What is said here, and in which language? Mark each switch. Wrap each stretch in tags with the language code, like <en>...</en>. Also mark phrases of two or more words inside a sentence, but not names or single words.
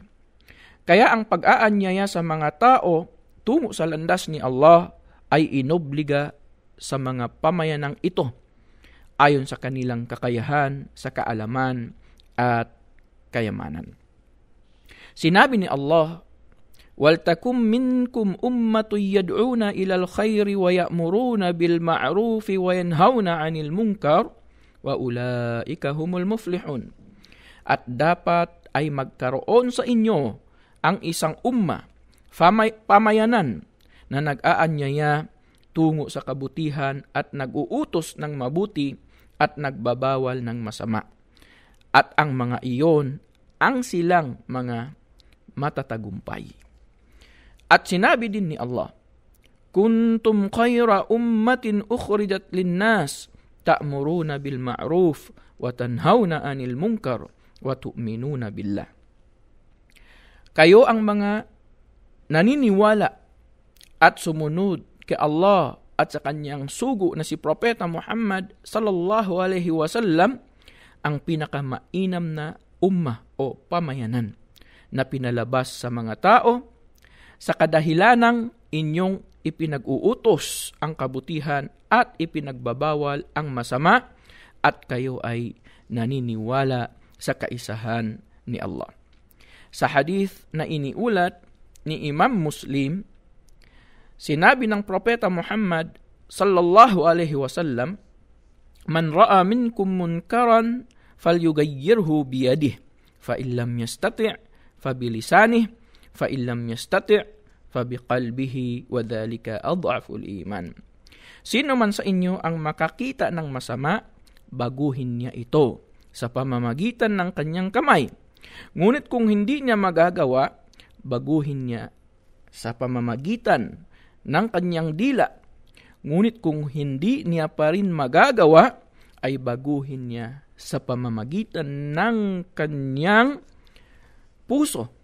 <tl>Kaya ang pag-aanyaya sa mga tao tungo sa landas ni Allah ay inobliga sa mga pamayanang ito ayon sa kanilang kakayahan, sa kaalaman at kayamanan. Sinabi ni Allah,</tl> <ar>وَلْتَكُمْ مِنْكُمْ أُمَّةٌ يَدْعُونَ إِلَى الْخَيْرِ وَيَأْمُرُونَ بِالْمَعْرُوفِ وَيَنْهَوْنَ عَنِ الْمُنْكَرِ وَأُولَئِكَ هُمُ الْمُفْلِحُونَ.</ar> <tl>At dapat ay magkaroon sa inyo ang isang pamayanan na nag-aanyaya tungo sa kabutihan at nag-uutos ng mabuti at nagbabawal ng masama. At ang mga iyon ang silang mga matatagumpay. At sinabi din ni Allah,</tl> <ar>كنتم خير أمة أخرجت للناس تأمرون بالمعروف وتنهون عن المنكر وتؤمنون بالله.</ar> <tl>Kayo ang mga naniniwala at sumunod kay Allah at sa kanyang sugo na si Propeta Muhammad</tl> <ar>صلى الله عليه وسلم,</ar> <tl>ang pinakamainam na ummah o pamayanan na pinalabas sa mga tao sa kadahilanang inyong ipinag-uutos ang kabutihan at ipinagbabawal ang masama at kayo ay naniniwala sa kaisahan ni Allah. Sa hadith na iniulat ni Imam Muslim, sinabi ng Propeta Muhammad</tl> <ar>صلى الله عليه وسلم من رأى منكم منكرا فليغيره بيده فإن لم يستطع فبلسانه فإن لم يستطع فبقلبه وذلك أضعف الإيمان.</ar> <tl>Sino man sa inyo ang makakita ng masama, baguhin niya ito sa pamamagitan ng kanyang kamay. Ngunit kung hindi niya magagawa, baguhin niya sa pamamagitan ng kanyang dila. Ngunit kung hindi niya pa rin magagawa, ay baguhin niya sa pamamagitan ng kanyang puso.</tl>